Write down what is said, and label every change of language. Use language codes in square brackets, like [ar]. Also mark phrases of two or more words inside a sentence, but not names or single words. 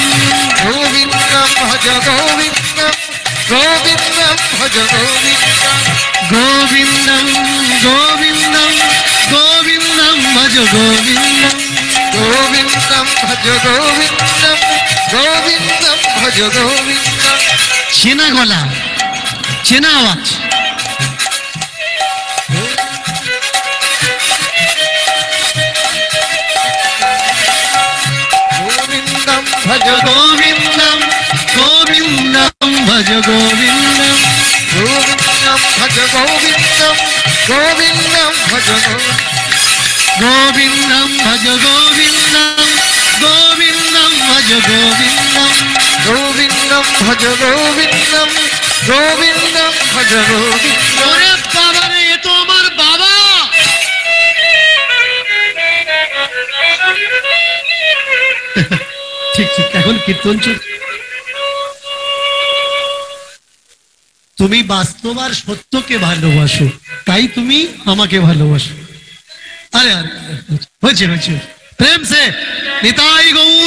[sa] গোবিন্দম ভজ গোবিন্দম গোবিন্দম ভজ গোবিন্দম গোবিন্দম গোবিন্দম গোবিন্দম ভজ গোবিন্দম গোবিন্দম ভজ গোবিন্দম গোবিন্দম ভজ গোবিন্দম [bn] চেনা গলা চেনা আওয়াজ [sa] গোবিন্দম ভজ গোবিন্দম গোবিন্দম ভজ গোবিন্দম গোবিন্দম ভজ গোবিন্দম গোবিন্দম ভজ গোবিন্দম ভজ গোবিন্দম গোবিন্দম ভজ গোবিন্দম গোবিন্দম ভজ গোবিন্দম গোবিন্দম ভজ গোবিন্দম [bn] ওরে বাবা রে এ তো আমার বাবা ঠিক ঠিক এখন কীর্তন চলছে তুমি বাস্তব আর সত্যকে ভালোবাসো তাই তুমি আমাকে ভালোবাসো আরে আরে হয়েছে হয়েছে প্রেম সে নিতাই গৌর